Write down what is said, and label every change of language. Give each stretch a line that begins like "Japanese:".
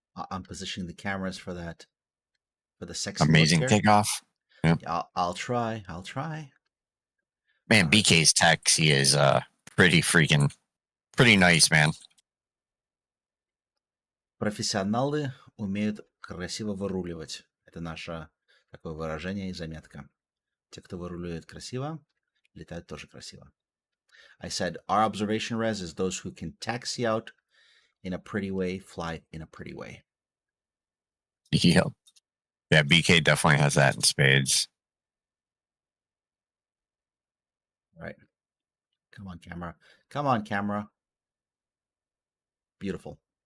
English: I'm positioning the cameras for that. For the sexy Amazing looks here. takeoff. Yep. Yeah, I'll try. Man, BK's taxi is pretty nice, man.
Russian: Профессионалы умеют красиво выруливать. Это наше такое выражение и заметка. Те, кто выруливает красиво, летают тоже красиво.
English: I said our observation, Rez, is those who can taxi out in a pretty way, fly in a pretty way. Yep. Yeah, BK definitely has that in spades. Right. Come on, camera. Come on, camera. Beautiful.